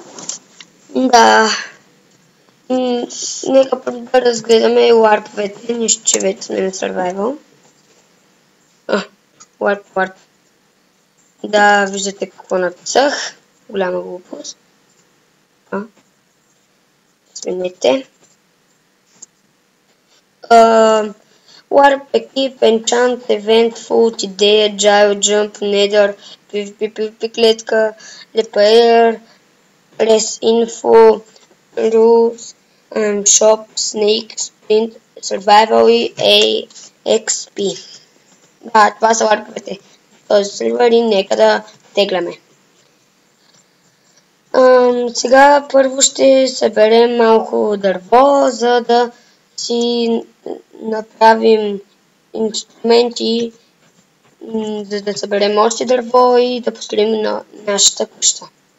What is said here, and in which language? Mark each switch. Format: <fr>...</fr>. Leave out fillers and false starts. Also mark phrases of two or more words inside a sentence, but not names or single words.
<bg>Да. Нека първо да разгледаме ларповете, нищо че вече сме на Survival. Ларп. Да, виждате какво написах. Голяма глупост. Сменете. Warp, Equip, Enchant, Event, Food, Idea, Gyro, Jump, Nether, PvP клетка, Repair, Less Info, Rules, Shop, Snake, Sprint, Survival и AXP. Да, това са ларповете. Този сервер и нека да тегляме. Сега първо ще съберем малко дърво, за да си направим инструменти, за да съберем още дърво и да построим на нашата къща.</bg>